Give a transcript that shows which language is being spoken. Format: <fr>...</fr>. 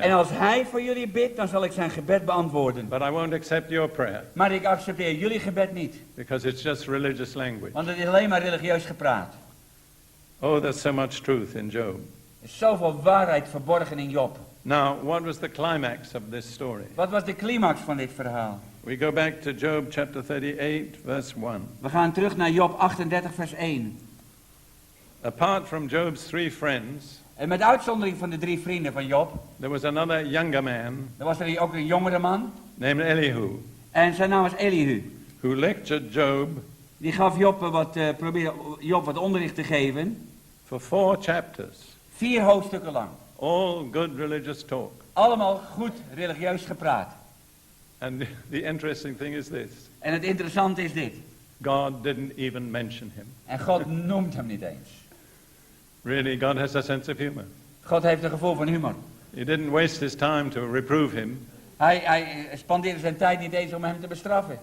<nl>En als hij voor jullie bidt, dan zal ik zijn gebed beantwoorden.</nl> <en>But I won't accept your prayer.</en> <nl>Maar ik accepteer jullie gebed niet.</nl> <en>Because it's just religious language.</en> <nl>Want het is alleen maar religieus gepraat.</nl> <en>Oh, there's so much truth in Job.</en> <nl>Er is zoveel waarheid verborgen in Job.</nl> <en>Now, what was the climax of this story?</en> <nl>Wat was de climax van dit verhaal?</nl> <en>We go back to Job chapter 38, verse 1.</en> <nl>We gaan terug naar Job 38 vers 1.</nl> <en>Apart from Job's 3 friends,</en> <nl>En met uitzondering van de 3 vrienden van Job,</nl> <en>there was another younger man</en> <nl>er was er ook een jongere man.</nl> <en>named Elihu,</en> <nl>En zijn naam was Elihu.</nl> <en>who lectured Job</en> <nl>Die gaf Job probeerde Job wat onderricht te geven.</nl> <en>for 4 chapters.</en> <nl>4 hoofdstukken lang.</nl> <en>All good religious talk.</en> <nl>Allemaal goed religieus gepraat.</nl> <en>And the interesting thing is this.</en> <nl>En het interessante is dit.</nl> <en>God didn't even mention him.</en> <nl>En God noemt hem niet eens.</nl> <en>Really, God has a sense of humor.</en> <nl>God heeft een gevoel van humor.</nl> <en>He didn't waste his time to reprove him.</en> <nl>Hij spandeerde zijn tijd niet eens om hem te bestraffen.</nl>